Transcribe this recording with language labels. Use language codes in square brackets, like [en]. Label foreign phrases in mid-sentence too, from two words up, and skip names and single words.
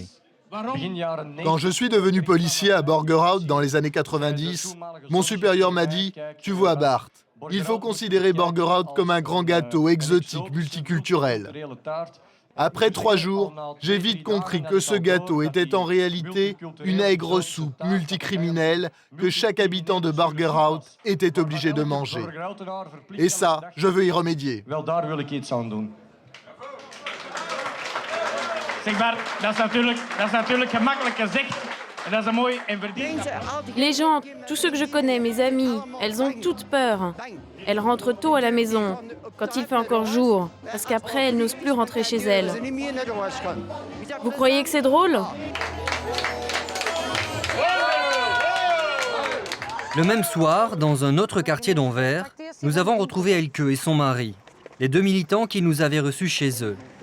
[fr] Quand je suis devenu policier à Borgerhout dans les années 90, mon supérieur m'a dit « Tu vois Bart, il faut considérer Borgerhout comme un grand gâteau exotique multiculturel. » Après 3 jours, j'ai vite compris que ce gâteau était en réalité une aigre soupe multicriminelle que chaque habitant de Borgerhout était obligé de manger. Et ça, je veux y remédier. [nl] Zeg maar, dat is natuurlijk gemakkelijk gezegd. [fr] Les gens, tous ceux que je connais, mes amis, elles ont toutes peur. Elles rentrent tôt à la maison, quand il fait encore jour, parce qu'après, elles n'osent plus rentrer chez elles. Vous croyez que c'est drôle ? Le même soir, dans un autre quartier d'Anvers, nous avons retrouvé Elke et son mari, les deux militants qui nous avaient reçus chez eux.